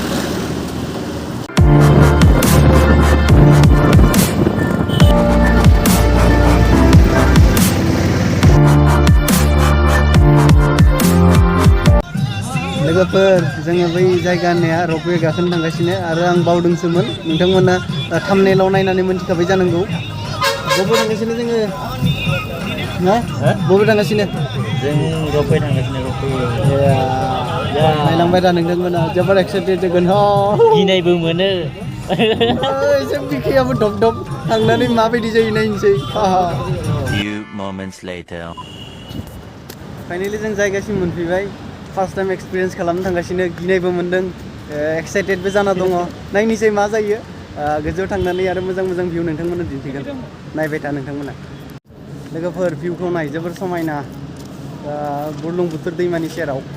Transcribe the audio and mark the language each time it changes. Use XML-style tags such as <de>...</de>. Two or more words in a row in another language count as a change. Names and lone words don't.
<brx>लोगोफोर जोङो बै जायगा होननाया रपवे गाखोनो थांगासिनो आरो आं बावदोंसोमोन नोंथांमोना थाम्बनेइलाव नायनानै मोनथिखाबाय जानांगौ बबे थांगासिनो जोङो ना बबे थांगासिनो जों रपवे थांगासिनो रपवे नायलांबाय था नोंथांमोना जोबोद एक्साइटेड जागोन गिनायबो मोनो एसे बिखायाबो धब धब थांनानै माबायदि जायो नायनोसै</brx> <en>few moments later</en> <brx>फाइनालि जों जायगासिम मोनफैबाय</brx> <en>first time experience</en> <brx>खालामनो थांगासिनो गिनायबो मोनदों एक्साइटेडबो जाना दङ नायनोसै मा जायो गोजौआव थांनानै आरो मोजां मोजां भिउ नोंथांमोना दिन्थिगोन नायबाय था नोंथांमोना लोगोफोर भिउखौ नाय जोबोर समायना बुरलुंबुथुर दैमानि सेराव</brx>